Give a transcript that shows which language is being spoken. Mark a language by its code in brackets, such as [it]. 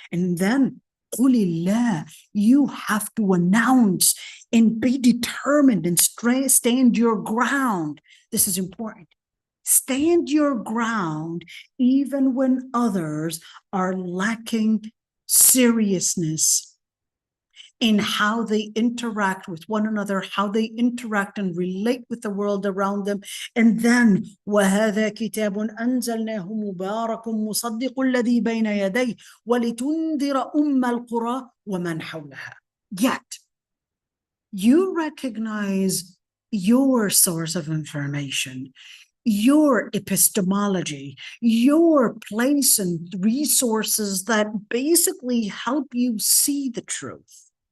[en] And then, Qulillah, you have to announce and be determined and stand your ground. This is important. Stand your ground even when others are lacking seriousness in how they interact with one another, how they interact and relate with the world around them. And then, [ar] وَهَذَا كِتَابٌ أَنزَلْنَاهُ مُبَارَكٌ مُصَدِّقُ الَّذِي بَيْنَ يَدَيْهِ وَلِتُنذِرَ الْقُرَى وَمَنْ حَوْلَهَا. [en] Yet, you recognize your source of information, your epistemology, your place and resources that basically help you see the truth.